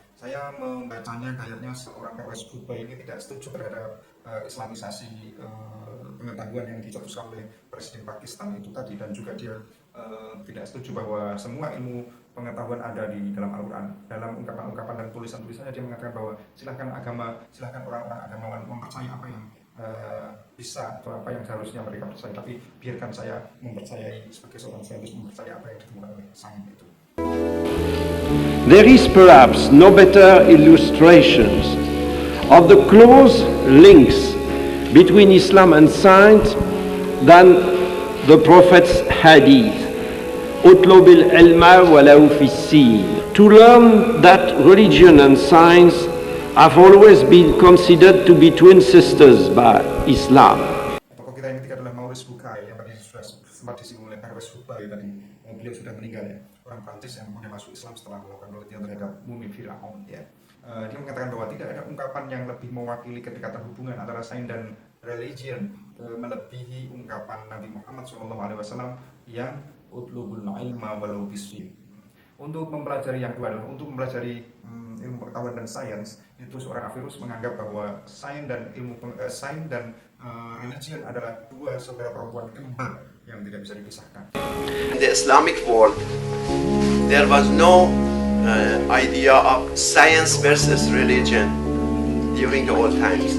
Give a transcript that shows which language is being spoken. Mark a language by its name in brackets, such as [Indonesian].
[Indonesian] Saya membacanya kayaknya seorang Pervez Hutbay ini tidak setuju terhadap Islamisasi pengetahuan yang dicetuskan oleh Presiden Pakistan itu tadi, dan juga dia tidak setuju bahwa semua ilmu pengetahuan ada di dalam Al-Quran. Dalam ungkapan-ungkapan dan tulisan-tulisannya dia mengatakan bahwa silahkan orang-orang agamawan mempercayai apa yang bisa atau apa yang seharusnya mereka percaya, tapi biarkan saya mempercayai sebagai seorang saintis mempercayai apa yang ditemukan oleh sains itu. [English] There is perhaps no better illustrations of the close links between Islam and science than the Prophet's hadith. [Arabic] اطلب العلم ولو في السين. [English] To learn that religion and science have always been considered to be twin sisters by Islam. [Indonesian] Tokoh kita yang ketiga adalah Maurice Bucaille yang tadi sudah sempat disinggung oleh Pervez Hutbay tadi. Beliau sudah meninggal ya, orang Prancis yang kemudian masuk Islam setelah melakukan penelitian terhadap mumi Fir'aun ya. Dia mengatakan bahwa tidak ada ungkapan yang lebih mewakili kedekatan hubungan antara sains dan religion melebihi ungkapan Nabi Muhammad SAW yang [Arabic] utlubul ilma walau bisfin. [Indonesian] Untuk mempelajari yang kedua adalah untuk mempelajari ilmu pengetahuan dan sains, itu seorang Averroes menganggap bahwa sains dan religion adalah dua saudara perempuan kembar yang tidak bisa dipisahkan. [English] In the Islamic world, there was no idea of science versus religion during the old times.